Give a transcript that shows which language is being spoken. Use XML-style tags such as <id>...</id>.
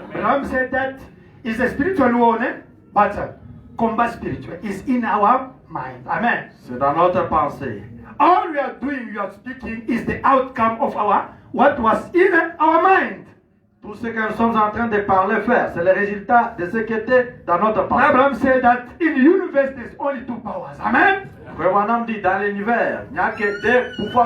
<en>Abraham said that is a spiritual war, battle.</en> <fr>Combat spiritual</fr> <en>is in our mind. Amen.</en> <fr>C'est dans notre pensée.</fr> <en>All we are doing, we are speaking, is the outcome of what was in our mind.</en> <fr>Tout ce que nous sommes en train de parler, faire, c'est le résultat de ce qui était dans notre pensée.</fr> <en>Abraham said that in the universe there's only two powers. Amen.</en> <fr>Frère Branham dit dans l'univers, il n'y a que deux pouvoirs.</fr>